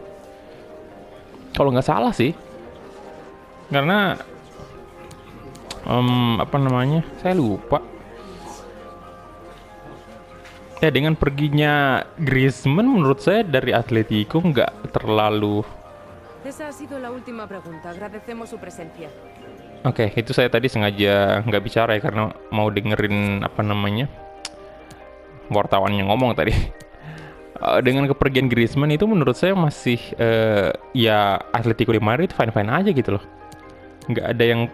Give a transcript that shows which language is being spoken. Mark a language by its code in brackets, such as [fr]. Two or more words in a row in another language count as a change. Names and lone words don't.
[id] Kalau nggak salah sih. Karena apa namanya? Saya lupa. Ya dengan perginya Griezmann menurut saya dari Atletico nggak terlalu. [es] Esa ha sido la última pregunta. Agradecemos su presencia. [id] Oke, itu saya tadi sengaja nggak bicara ya karena mau dengerin apa namanya wartawan yang ngomong tadi. Dengan kepergian Griezmann itu menurut saya masih ya Atletico de Madrid fine-fine aja gitu loh. Nggak ada yang.